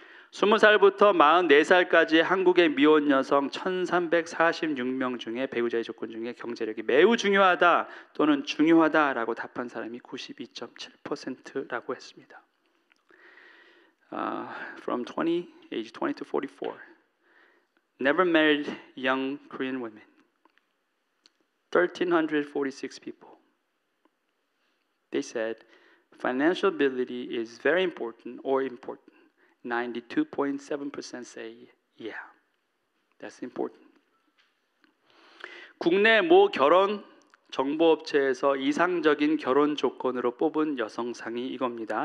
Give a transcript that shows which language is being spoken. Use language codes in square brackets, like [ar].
[ko] 20살부터 44살까지 한국의 미혼 여성 1346명 중에 배우자의 조건 중에 경제력이 매우 중요하다 또는 중요하다라고 답한 사람이 92.7%라고 했습니다. [en] From age 20 to 44, never married young Korean women. 1,346 people. They said financial ability is very important or important. 92.7% say yeah, that's important. [ko] 국내 모 결혼 정보업체에서 이상적인 결혼 조건으로 뽑은 여성상이 이겁니다.